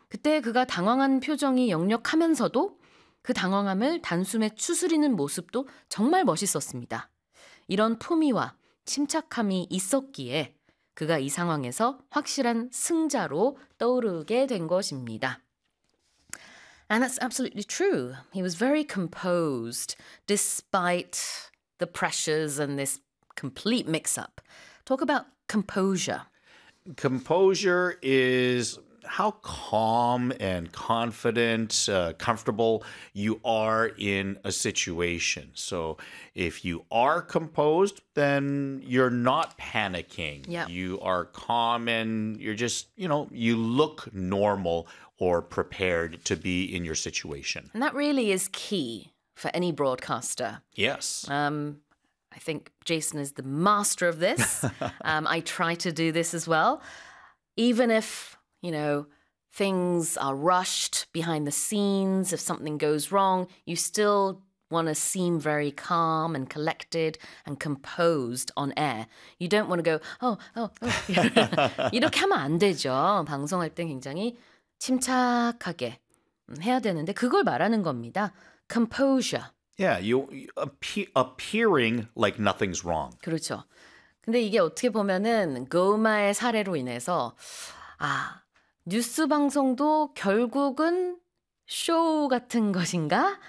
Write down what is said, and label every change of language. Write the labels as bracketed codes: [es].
[ko] 그때 그가 당황한 표정이 역력하면서도 그 당황함을 단숨에 추스리는 모습도 정말 멋있었습니다. 이런 품위와 침착함이 있었기에 그가 이 상황에서 확실한 승자로 떠오르게 된 것입니다. [en] And that's absolutely true. He was very composed despite the pressures and this complete mix-up. Talk about composure. Composure is how calm and confident, comfortable you are in a situation. So if you are composed, then you're not panicking. Yep. You are calm and you're just, you know, you look normal or prepared to be in your situation. And that really is key for any broadcaster. Yes. I think Jason is the master of this. I try to do this as well. Even if, you know, things are rushed behind the scenes, if something goes wrong, you still want to seem very calm and collected and composed on air. You don't want to go, oh. [ko] 이렇게 하면 안 되죠. 방송할 땐 굉장히 침착하게 해야 되는데 그걸 말하는 겁니다. [en] Composure. Yeah, appearing like nothing's wrong. [ko] 그렇죠. 근데 이게 어떻게 보면은 고마의 사례로 인해서 아, 뉴스 방송도 결국은 쇼 같은 것인가?